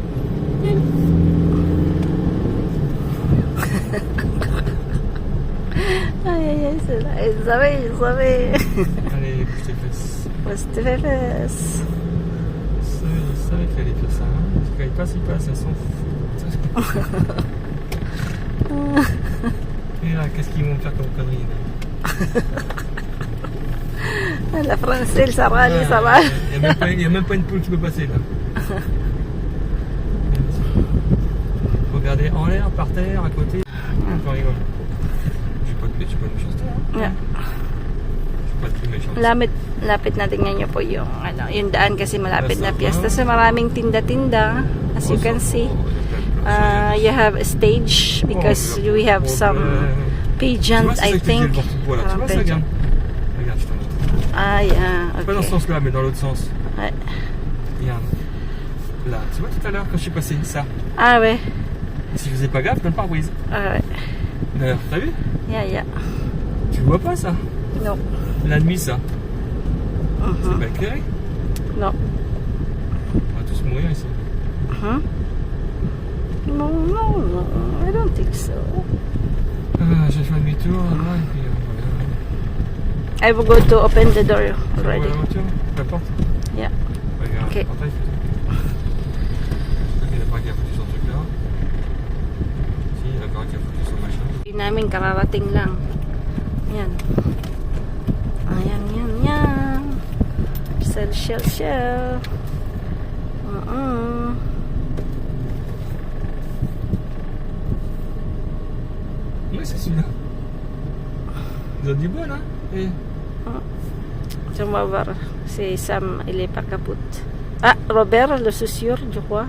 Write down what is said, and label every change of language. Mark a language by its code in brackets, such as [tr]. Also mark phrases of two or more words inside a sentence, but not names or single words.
[tl] Ay, sabi. [fr] Allez, bouge tes fesses. Basta fefes. Il savait qu'il allait faire ça. Hein. Quand il passe, elles s'en foutent. Et là, qu'est-ce qu'ils vont me faire comme connerie là? La française, ça va. Il n'y a même pas une poule qui peut passer là. Regardez en l'air, par terre, à côté. J'en rigole. J'ai pas de méchanceté. Hein. [en] Yeah. [fr] J'ai pas de méchanceté. [tl] Lapit na tingnan nyo po yung, yung daan kasi malapit na fiesta. So maraming tinda-tinda. [en] As you can see. You have a stage because we have some pageant, I think. [fr] Tu vois, ça, regarde. Regarde, je te montre. [en] Ah, yeah. [fr] Pas dans ce [en] Okay. [fr] sens-là, mais dans l'autre sens. Ouais. Regarde. Là, tu vois tout à l'heure quand je suis passé ça. Ah, ouais. Si je faisais pas gaffe, dans le pare-brise. Ah, ouais. D'ailleurs, t'as vu? [en] Yeah. [fr] Tu vois pas ça? [en] No. [fr] La nuit, ça. Mhm. C'est pas éclairé. [en] No. [fr] On va tous mourir ici. [en] Huh? No. I don't think so. [fr] Ah, j'ai fait un demi-tour là, et puis voilà. [en] I will go to open the door [fr] Tu vois [en] already. [fr] la voiture? La porte? [en] Yeah. [fr] Regarde, [en] Ok. [fr] le portail, plutôt. Il a pas qui a foutu son truc là. Si, il a pas qui a foutu son machin. [tl] Hindi namin kararating lang. Yan. Ayan, yan. Shell. [fr] Oui, c'est celui-là. Ils ont dit bon, hein? Et... [tl] Tumawar si Sam Ilipa Kaput. [fr] Ah, Robert Le Soucieur, je crois.